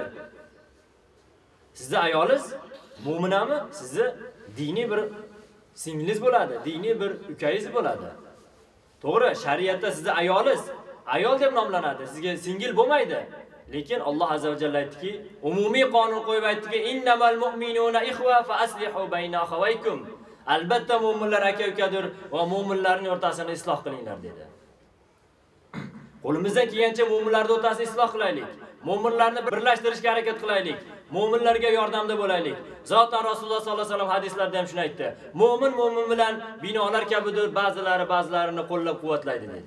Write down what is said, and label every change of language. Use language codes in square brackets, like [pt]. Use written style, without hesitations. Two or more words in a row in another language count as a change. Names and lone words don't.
[uz] Sizning ayolingiz mo'minami? Sizni diniy bir singlingiz bo'ladi, diniy bir ukangiz bo'ladi. To'g'ri, shariatda sizning ayolingiz ayol deb nomlanadi, sizga singil bo'lmaydi. Lekin Alloh [ar] عز وجل [uz] aytdiki, umumiy qonun qo'yib aytdiki, [ar] إنما المؤمنون إخوة فأصلحوا بين أخويكم. [uz] Albatta mu'minlar aka-ukadir va mu'minlarning o'rtasini isloh qilinglar dedi. Qo'limizdan kelgancha mu'minlarning o'rtasini isloh qilaylik. Mu'minlarni birlashtirishga harakat qilaylik. Mu'minlarga yordamda bo'laylik. Zotan Rasululloh [ar] صلى الله عليه وسلم [uz] hadislarda ham shuni aytdi. Mu'min mu'min bilan binolar kabidir, ba'zilarini qo'llab-quvvatlaydi dedi.